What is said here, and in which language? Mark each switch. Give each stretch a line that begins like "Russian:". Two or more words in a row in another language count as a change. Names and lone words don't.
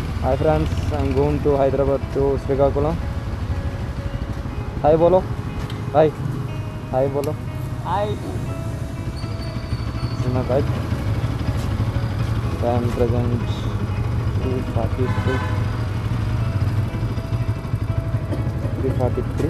English: Hi friends, I'm going to Hyderabad to Srikakulam.
Hindi: हाय बोलो.
English: Hi.
Hindi: हाय बोलो.
English: Hi. This is my bike. Time present 3:42. 3:43.